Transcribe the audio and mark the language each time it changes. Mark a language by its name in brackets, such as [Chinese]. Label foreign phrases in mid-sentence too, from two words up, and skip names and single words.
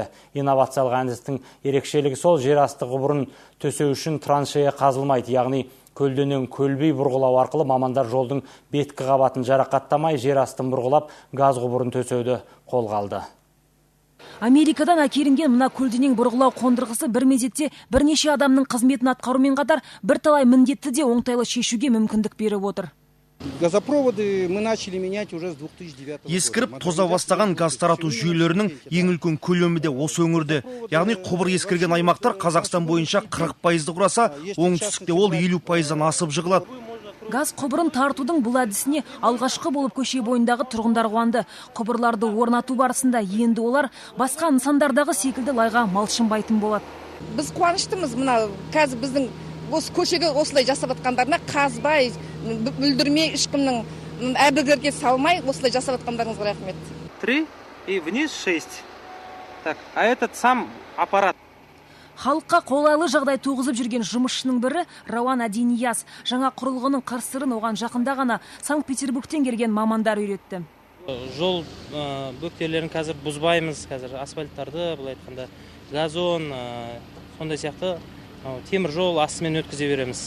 [Kazakh] Инновациялық әдістің ерекшелігі сол, жер асты құбырын төсеу үшін траншея қазылмайды, яғни көлденең көлбей бұрғылау арқылы мамандар жолдың беткі қабатын жарақаттамай, жер астын бұрғылап, газ құбырын төсеуді қолға алды. Америкадан әкелінген мына көлденең бұрғылау қондырғысы бір мезетте бірнеше адамның қызметін атқарумен қатар бірталай міндетті де оңтайлы шешуге мүмкіндік беріп отыр. [Russian] Газопроводы мы начали менять уже с 2009 года. [Kazakh] Ескіріп тоза бастаған газ тарату жүйелерінің ең үлкен көлемі де осы өңірде. Яғни құбыр ескірген аймақтар Қазақстан бойынша 40%-ді құраса, оңтүстікте ол 50%-дан асып жығылады. Газ құбырын тартудың бұл әдісіне алғашқы болып көше бойындағы тұрғындар қуанды. Құбырларды орнату барысында енді олар басқа нысандардағы секілді лайға малшынбайтын болады. Біз қуаныштымыз, мына қазір біздің осы көшеге осылай жасап атқандарына қазбай, бүлдірмей, ешкімнің әбігерге салмай осылай жасап атқандарыңызға рахмет. [Russian] 3 и вниз 6. Так, а этот сам аппарат. [Kazakh] Халыққа қолайлы жағдай туғызып жүрген жұмысшының бірі Рауан Адинияс. Жаңа құрылғының қыр-сырын оған жақында ғана Санкт-Петербургтен келген мамандар үйретті. Жол бөктерлерін қазір бұзбаймыз, қазір асфальттарды, бұл айтқанда газон, сондай сияқты темір жол астымен өткізе береміз.